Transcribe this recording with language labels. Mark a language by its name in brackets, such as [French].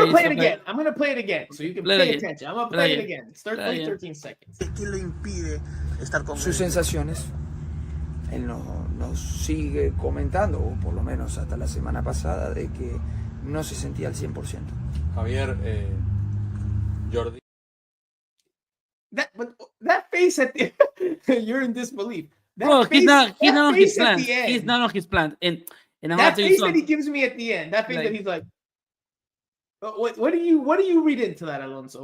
[English] I'm gonna play it again so you can pay attention. I'm gonna play it again. It's 13 seconds. [Spanish] ¿Qué lo impide estar con sus sensaciones? Él nos sigue comentando, o por lo menos hasta la semana pasada, de que no se sentía al 100%. [English] Javier, Jordi. That face at the you're in disbelief. He's not on his plan. He's not on his plan. And that face that he gives me at the end, that face that he's like, what do you read into that, Alonso?